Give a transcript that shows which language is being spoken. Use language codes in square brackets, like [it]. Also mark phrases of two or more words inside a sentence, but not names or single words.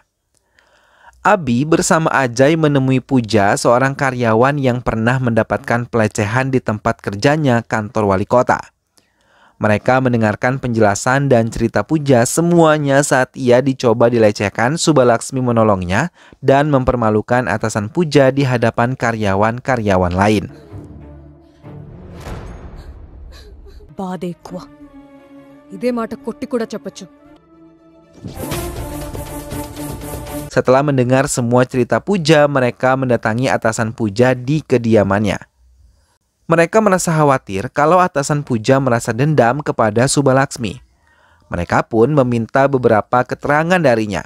[id] Abi bersama Ajay menemui Puja, seorang karyawan yang pernah mendapatkan pelecehan di tempat kerjanya kantor wali kota. Mereka mendengarkan penjelasan dan cerita Puja semuanya saat ia dicoba dilecehkan. Subalaksmi menolongnya dan mempermalukan atasan Puja di hadapan karyawan-karyawan lain. [te] బాధ ఎక్కువ ఇదే మాట కొట్టి కూడా చెప్పొచ్చు. [id] Setelah mendengar semua cerita Puja, mereka mendatangi atasan Puja di kediamannya. Mereka merasa khawatir kalau atasan Puja merasa dendam kepada Subalaksmi. Mereka pun meminta beberapa keterangan darinya.